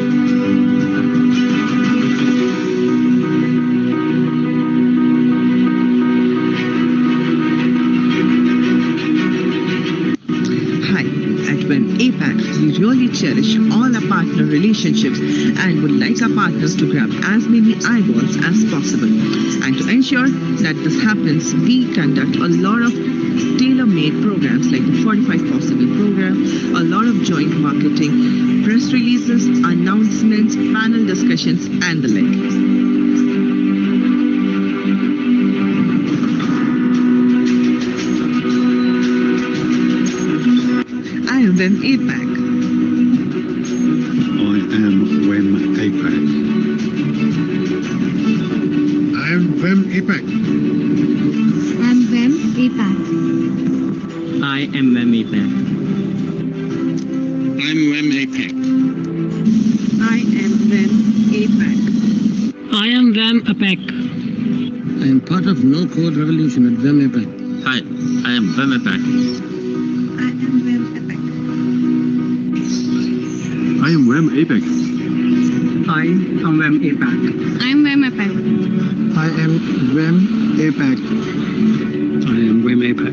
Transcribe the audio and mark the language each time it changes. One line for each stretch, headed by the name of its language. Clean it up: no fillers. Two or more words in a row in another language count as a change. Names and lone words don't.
English: We really cherish all our partner relationships and would like our partners to grab as many eyeballs as possible. And to ensure that this happens, we conduct a lot of tailor-made programs like the 45 Possible program, a lot of joint marketing, press releases, announcements, panel discussions, and the like. WEM APAC. I am WEM APAC. I am WEM APAC. I am WEM APAC. I am WEM APAC. I'm WEM APAC. I am WEM APAC. I am WEM APAC. I am part of No Code Revolution at WEM APAC. Hi, I am WEM APAC. I am WEM APAC. I am WEM APAC. I am WEM APAC. I am WEM APAC. I am WEM APAC. I am WEM APAC.